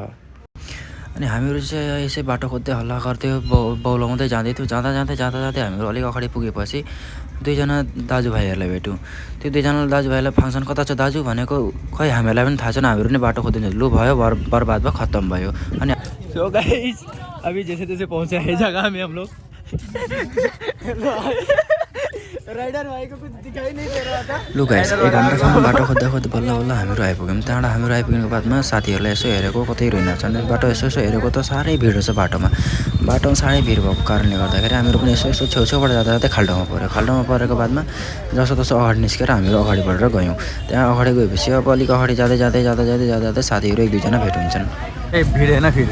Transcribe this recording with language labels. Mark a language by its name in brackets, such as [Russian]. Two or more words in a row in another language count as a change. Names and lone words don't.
[Nepali] अनि हामीहरू चाहिँ यसै बाटो खोज्दै हल्ला गर्थ्यो, बौलाउँदै जाँदै थियौँ। जाँदा हामीहरू अलिक अगाडि पुगेपछि 2 जना दाजुभाइहरूलाई भेट्यौँ। त्यो 2 जना दाजुभाइलाई फंक्सन कता छ दाजु भनेको, खै हामीहरूलाई पनि थाहा छैन। हामीहरू नै बाटो खोज्दै लु भयो, बर्बाद भयो, खत्म भयो। अनि [English] so guys [Hindi] अभी जैसे तैसे पहुंचे हैं जगह में हम लोग। राइडर भाई को कुछ दिखाई नहीं दे रहा था। [Nepali] लु गाइस, 1 घण्टासम्म बाटो खोज्दै बल्ल हामीहरू आइपुग्यौँ। त्यहाँबाट हामीहरू आइपुगेको बादमा साथीहरूलाई यसो हेरेको कतै रहेनछन्। बाटो यसो हेरेको त साह्रै भिड रहेछ बाटोमा साह्रै भिड भएको कारणले गर्दाखेरि हामीहरू पनि यसो छेउछेउबाट जाँदा खाल्डोमा पऱ्यो। खाल्डोमा परेको बादमा जसोतसो अगाडि निस्केर हामीहरू अगाडि बढेर गयौँ। त्यहाँ अगाडि गएपछि अब अलिक अगाडि जाँदै साथीहरू 1-2 जना भेट हुन्छन्। [Hindi] ए भिड है ना फिर